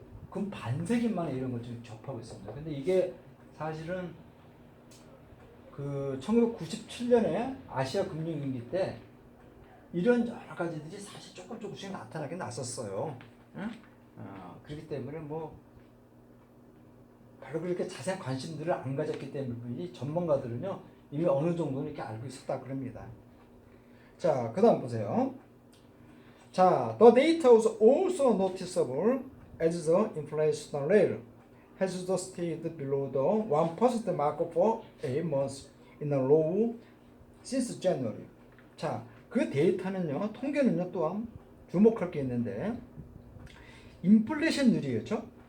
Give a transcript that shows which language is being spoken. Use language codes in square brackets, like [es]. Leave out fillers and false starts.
[ko] 그럼 반세기 만에 이런 걸 지금 접하고 있습니다. 근데 이게 사실은 그 1997년에 아시아 금융위기 때 이런 여러 가지들이 사실 조금씩 나타나긴 났었어요. 응? 그렇기 때문에 뭐 별로 그렇게 자세한 관심들을 안 가졌기 때문에 전문가들은요 이미 어느 정도는 이렇게 알고 있었다 그럽니다. 자, 그다음 보세요. 자, [en] the data was also noticeable as the inflation rate has stayed below the 1% mark for 8 months in a row since January. [ko] 자, 그 데이터는요, 통계는요 또한 주목할 게 있는데 인플레이션율이었죠.